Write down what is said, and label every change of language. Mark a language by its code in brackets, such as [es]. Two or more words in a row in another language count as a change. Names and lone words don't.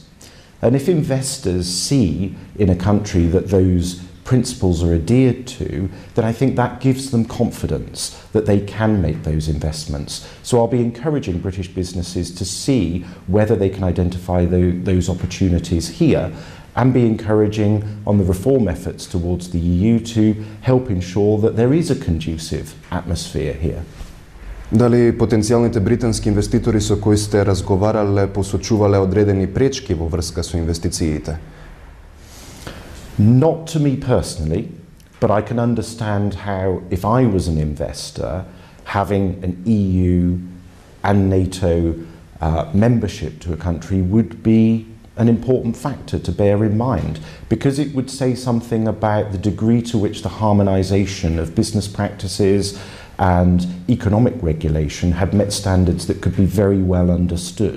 [en] And if investors see in a country that those principles are adhered to, then I think that gives them confidence that they can make those investments. So I'll be encouraging British businesses to see whether they can identify those opportunities here, and be encouraging on the reform efforts towards the EU to help ensure that there is a conducive atmosphere here. [mk] Дали потенцијалните британски инвеститори со кои сте разговарале посочувале одредени пречки во врска со инвестициите? [en] Not to me personally, but I can understand how, if I was an investor, having an EU and NATO membership to a country would be an important factor to bear in mind, because it would say something about the degree to which the harmonisation of business practices and economic regulation had met standards that could be very well understood.